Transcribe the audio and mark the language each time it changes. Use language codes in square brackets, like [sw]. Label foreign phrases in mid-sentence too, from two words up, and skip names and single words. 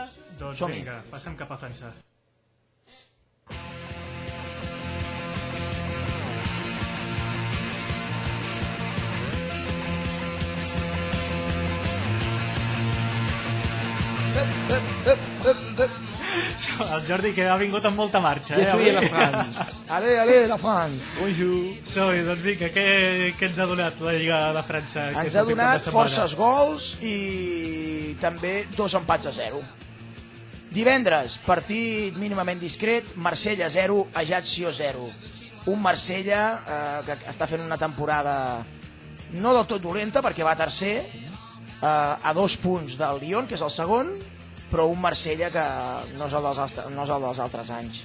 [ca] Doncs vinga, passem cap a França. El Jordi, que ha vingut amb molta marxa. [fr] Je suis la France. Allez, la France. Bonjour. [ca] Doncs vinga, què ens ha donat la Lliga de França? Ens ha donat forces gols i també 2 empats a 0. Divendres, partit mínimament discret, Marsella 0, Ajaccio 0. Un Marsella que està fent una temporada no del tot dolenta, perquè va tercer, a 2 punts del Lyon, que és el segon, però un Marsella que no és el dels altres anys.